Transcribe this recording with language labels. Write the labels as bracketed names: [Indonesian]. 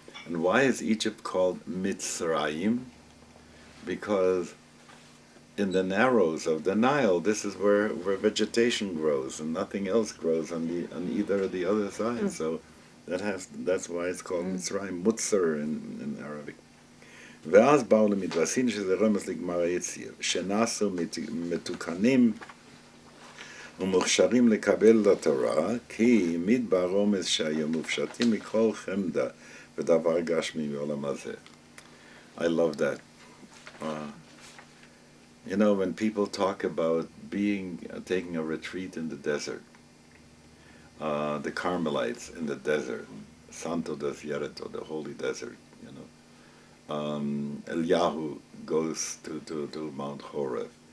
[English] And why is Egypt called Mitzrayim? Because in the narrows of the Nile, this is where vegetation grows, and nothing else grows on either of the other sides. So that's why it's called Mitzrayim, Mutzer in Arabic. [Hebrew] ואז באו למדבר סיני, שזה רמז לגמר היציאה, שנעשו מתוקנים ומוכשרים לקבל לתורה, כי מדבר רומז שהיו מופשטים מכל חמדה ודבר גשמי מעולם הזה. [English] I love that. You know, when people talk about taking a retreat in the desert, the Carmelites in the desert, Santo Desierto, the holy desert, you know, Eliyahu goes to Mount Horeb.